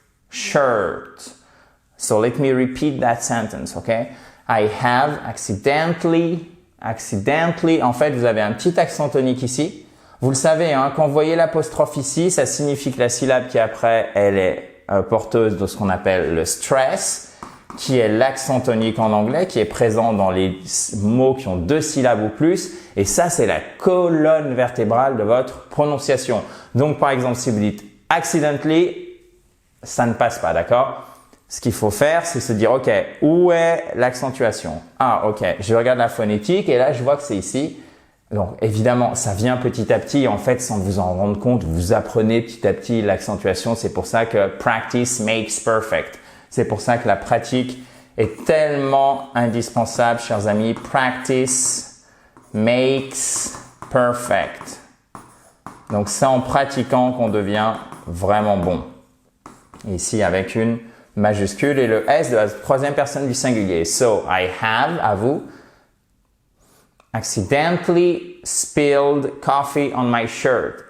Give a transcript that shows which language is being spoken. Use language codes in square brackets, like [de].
[en] Shirt. So, let me repeat that sentence. OK? I have accidentally, [fr] en fait, vous avez un petit accent tonique ici. Vous le savez, hein, quand vous voyez l'apostrophe ici, ça signifie que la syllabe qui est après, elle est porteuse de ce qu'on appelle le stress, qui est l'accent tonique en anglais, qui est présent dans les mots qui ont 2 syllabes ou plus. Et ça, c'est la colonne vertébrale de votre prononciation. Donc, par exemple, si vous dites accidentally, ça ne passe pas, d'accord? Ce qu'il faut faire, c'est se dire, OK, où est l'accentuation? Ah, OK, je regarde la phonétique et là, je vois que c'est ici. Donc, évidemment, ça vient petit à petit. En fait, sans vous en rendre compte, vous apprenez petit à petit l'accentuation. C'est pour ça que [en] practice makes perfect. [fr] C'est pour ça que la pratique est tellement indispensable, chers amis. [en] Practice makes perfect. [fr] Donc, c'est en pratiquant qu'on devient vraiment bon. Ici, avec une majuscule et le S de la troisième personne du singulier. [en] So, I have, [fr] à vous, [en] accidentally spilled coffee on my shirt.